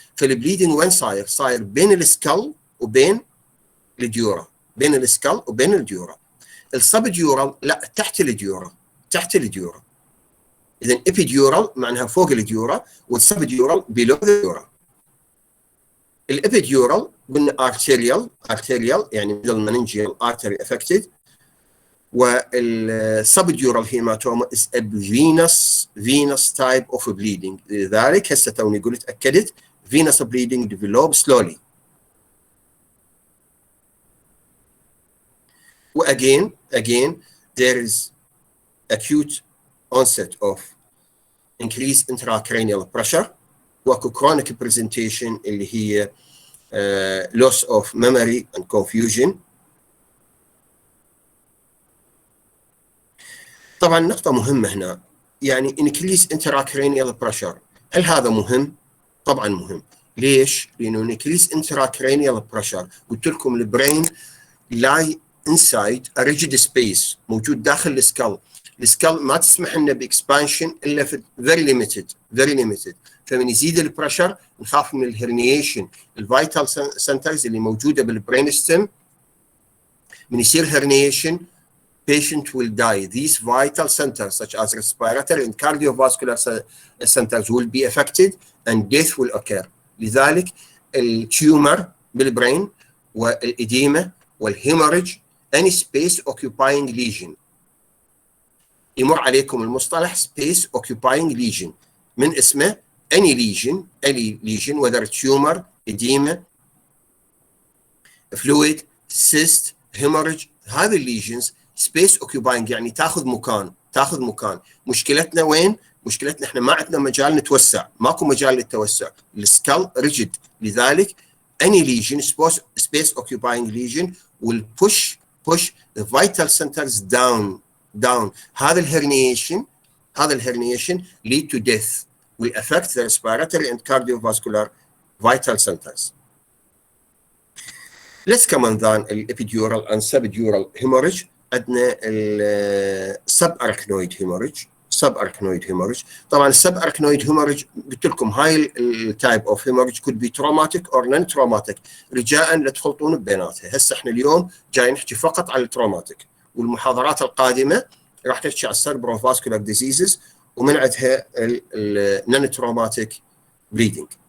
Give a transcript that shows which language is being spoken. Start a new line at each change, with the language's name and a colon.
Arabic: فالبليدنج وين صاير بين السكال وبين الديورا، السبديورال لا تحت الديورا.
English: إذا epidural معناها فوق الديورا، والسبديورال below الديورا. الابيديورال قلنا arterial يعني middle meningeal artery affected، والسبديورال hematoma is a venous type of bleeding.
Arabic: لذلك هسه توني قلت أكدت
English: venous bleeding develop slowly. وagain there is acute onset of increased intracranial pressure، واكو chronic presentation اللي هي loss of memory and confusion.
Arabic: طبعا نقطة مهمة هنا، يعني
English: increased intracranial pressure،
Arabic: هل هذا مهم؟ طبعا مهم. ليش؟ لأنه
English: increased intracranial pressure قلت لكم البرين lie inside a rigid space موجود داخل السكال ما تسمح لنا باكسبانشن الا في very limited.
Arabic: فمن يزيد
English: البريشر نخاف من الهرنيشن. الفيتال سنترز اللي موجوده بالبرين ستيم من يصير herniation patient will die. These vital centers such as respiratory and cardiovascular centers will be affected and death will occur. لذلك التيومر بالبرين والإديمة والهيموريج any space occupying lesion، يمر عليكم المصطلح space occupying lesion من اسمه any lesion whether tumor edema fluid cyst hemorrhage.
Arabic: هذه الليجنز space occupying يعني تاخذ مكان. مشكلتنا وين؟ مشكلتنا احنا ما عندنا مجال نتوسع، ماكو مجال للتوسع، السكال ريجيد.
English: لذلك any lesion space occupying lesion will push the vital centers down. هذا الهرنيشن lead to death will affect the respiratory and cardiovascular vital centers. Let's come on then epidural and subdural hemorrhage. عندنا subarachnoid hemorrhage. طبعا subarachnoid hemorrhage قلت لكم هاي التايب of hemorrhage could be traumatic or non traumatic،
Arabic: رجاء لا تخلطون بيناتها. هسه احنا اليوم جاي نحكي فقط على التروماتيك، والمحاضرات القادمه راح تحكي على السيربروفاسكولار ديزيزز ومن عندها النون تروماتيك بليدنج.